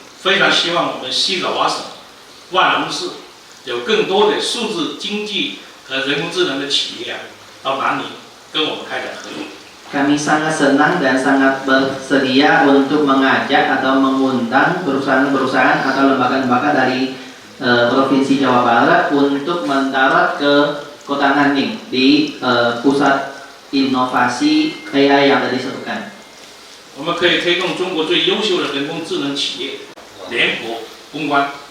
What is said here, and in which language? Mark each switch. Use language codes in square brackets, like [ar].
[zh] 非常希望我们西爪哇省万隆市有更多的数字经济和人工智能的企业到南宁跟我们开展合作。 [id] Kami sangat senang dan sangat bersedia untuk mengajak atau mengundang perusahaan-perusahaan atau lembaga-lembaga dari Provinsi Jawa Barat untuk mendarat ke Kota Nanning di pusat inovasi AI yang tadi disebutkan. [zh] 我们可以推动中国最优秀的人工智能企业联合攻关。